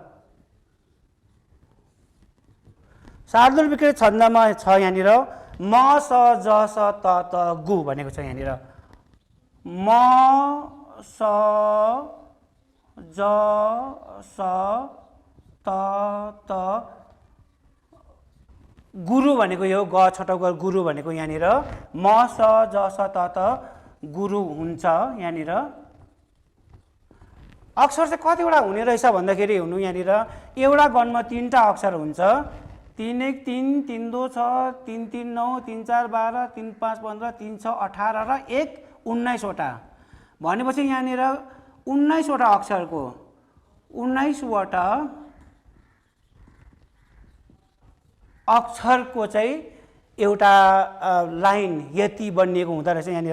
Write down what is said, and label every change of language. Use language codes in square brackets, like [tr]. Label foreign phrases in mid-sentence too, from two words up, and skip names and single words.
[ne] शार्दूल विकृत छन्दमा छ यहाँनिर म स ज स त त गु भनेको छ यहाँनिर। म स ज स त त गुरु भनेको यो ग छटाउकर गुरु भनेको यहाँनिर म स ज स त त गुरु हुन्छ यहाँनिर। अक्षर चाहिँ कतिवटा हुने रहेछ भन्दाखेरि हुनु यहाँनिर एउटा गणमा 3टा अक्षर हुन्छ। 3 1 3 3 2 6 3 3 9 3 4 12 3 5 15 3 6 18 र 1 19वटा भनेपछि यहाँनिर 19वटा अक्षरको 19वटा अक्षरको चाहिँ एउटा लाइन यति बनिएको हुँदो रहेछ यहाँनिर।